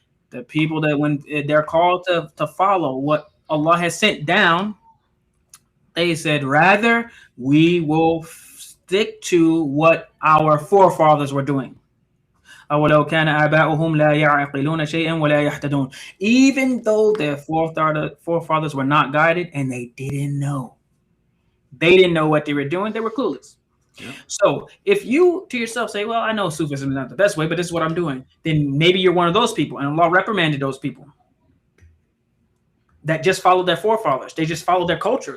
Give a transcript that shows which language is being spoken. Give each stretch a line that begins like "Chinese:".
English: The people that when they're called to follow what Allah has sent down, they said, rather, we will stick to what our forefathers were doing.
Arabic: أولو كان آباؤهم لا يعقلون شيئا ولا يهتدون.
English: Even though their forefathers were not guided and they didn't know. They didn't know what they were doing. They were clueless. Yeah. So if you to yourself say, well, I know Sufism is not the best way, but this is what I'm doing, then maybe you're one of those people. And Allah reprimanded those people that just followed their forefathers. They just followed their culture.